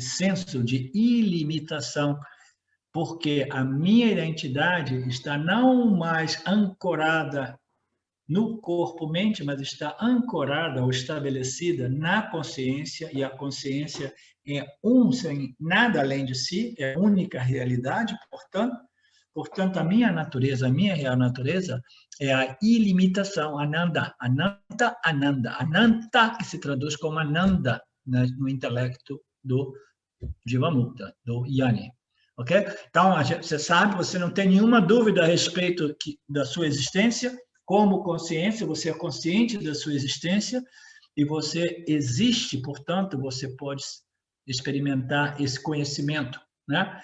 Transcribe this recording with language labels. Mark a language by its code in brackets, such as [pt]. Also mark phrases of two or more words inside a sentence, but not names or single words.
[pt] senso de ilimitação, porque a minha identidade está não mais ancorada no corpo-mente, mas está ancorada ou estabelecida na consciência, e a consciência é sem nada além de si, é a única realidade, portanto, a minha natureza, a minha real natureza é a ilimitação, [sa] ananda, ananta, ananda, ananta, [pt] que se traduz como ananda, né, no intelecto do Jivamukta, do Yani. Ok? Então, você sabe, você não tem nenhuma dúvida a respeito da sua existência. Como consciência, você é consciente da sua existência e você existe, portanto, você pode experimentar esse conhecimento, né?